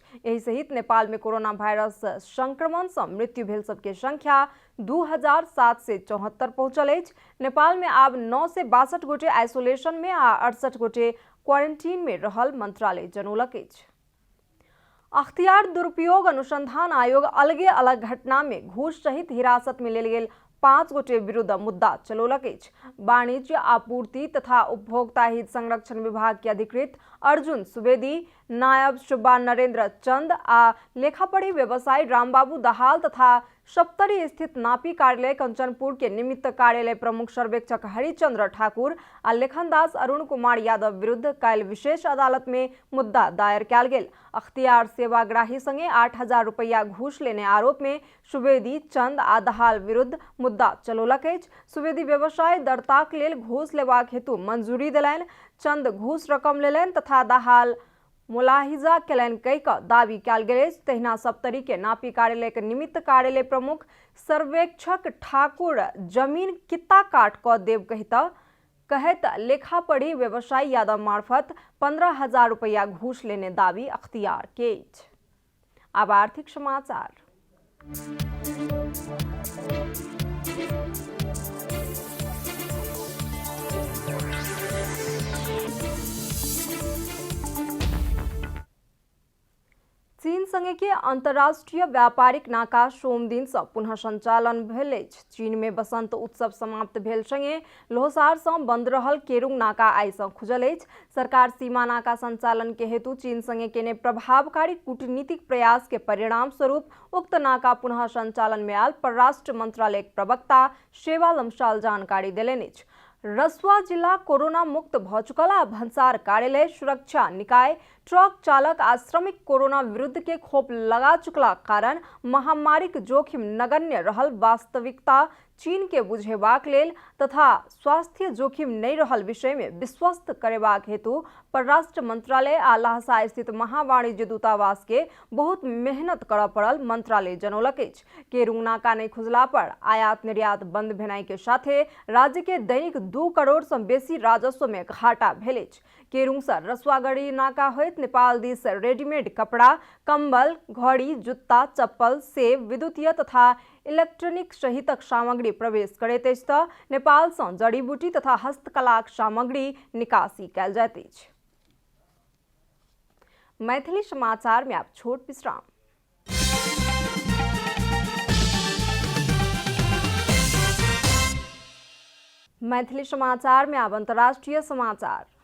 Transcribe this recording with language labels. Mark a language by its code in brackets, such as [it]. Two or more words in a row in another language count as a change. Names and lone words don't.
[mai] एहि सहित नेपाल में कोरोना वायरस संक्रमण से मृत्यु भेल सबके संख्या 2,774 पहुंचल अछि। नेपाल में आब 962 गोटे आइसोलेशन में आ 68 गोटे क्वारंटीन में रहल मंत्रालय जनौलक अछि। अख्तियार दुरुपयोग अनुसंधान आयोग अलगे अलग घटना में घूस सहित हिरासत में लेल गेल 5 गोटे विरुद्ध मुद्दा चलौलक अछि। वाणिज्य आपूर्ति तथा उपभोक्ता हित संरक्षण विभाग के अधिकृत अर्जुन सुवेदी, नायब सुब्बा नरेंद्र चंद आ लेखापढ़ी व्यवसायी रामबाबू दाहाल तथा सप्तरी स्थित नापी कार्यालय कंचनपुर के निमित्त कार्यालय प्रमुख सर्वेक्षक हरिचंद्र ठाकुर आ लेखनदास अरुण कुमार यादव विरुद्ध काल्हि विशेष अदालत में मुद्दा दायर कयल गेल। अख्तियार सेवाग्राही संगे 8,000 रुपया घूस लेने आरोप में सुवेदी, चंद आ दाहाल विरुद्ध मुद्दा चलौलक अछि। सुवेदी व्यवसाय दरताक लेल घूस लेबाक हेतु मंजूरी देलनि। चंद घूस रकम लेलनि तथा दाहाल मुलाहिजा केलनि कहि कऽ दावी कयल गेल अछि। तहिना सप्तरी के नापी कार्यालय के निमित्त कार्यालय प्रमुख सर्वेक्षक ठाकुर जमीन कित्ता काट कऽ देव कहैत लेखा पढ़ी व्यवसायी यादव मार्फत 15,000 रुपया घूस लेने दावी अख्तियार के अछि। अब आर्थिक समाचार। चीन संगे के अंतर्राष्ट्रीय व्यापारिक नाका सोम दिन से पुनः संचालन भेल अछि। चीन में बसंत उत्सव समाप्त भेल संगे लोहसार से बंद रहल केरुंग नाका आइ से खुजल अछि। सरकार सीमा नाका संचालन के हेतु चीन संगे केने प्रभावकारी कूटनीतिक प्रयास के परिणाम स्वरूप उक्त नाका पुनः संचालन में आयल परराष्ट्र मंत्रालय के प्रवक्ता शेवा लम्साल जानकारी देलनि अछि। रसुआ जिला कोरोना मुक्त भऽ चुकल आ भन्सार कार्यालय, सुरक्षा निकाय, ट्रक चालक आ श्रमिक कोरोना विरुद्ध के खोप लगा चुकला कारण महामारी के जोखिम नगण्य रहल वास्तविकता चीन के बुझेबाक लेल तथा स्वास्थ्य जोखिम नहीं रहल विषय में विश्वस्त करेबाक हेतु परराष्ट्र मंत्रालय आ लहसा स्थित महावाणिज्य दूतावास के बहुत मेहनत करऽ पड़ल मंत्रालय जनौलक अछि। केरुंग नाका नहीं खुजला पर आयात निर्यात बंद भेनाइ के साथे राज्य के दैनिक 2 करोड़ से बेसी राजस्व में घाटा भेल अछि। केरुंग से रसुआगढ़ी नाका होइत नेपाल दिस रेडीमेड कपड़ा, कंबल, घड़ी, जुत्ता, चप्पल, सेब, विद्युतीय तथा इलेक्ट्रॉनिक सहितक सामग्री प्रवेश करैत अछि तऽ नेपाल से जड़ी बूटी तथा हस्तकलाक सामग्री निकासी कयल जाइत अछि। मैथिली समाचार में आप छोट विश्राम। मैथिली समाचार में अब अंतर्राष्ट्रीय समाचार।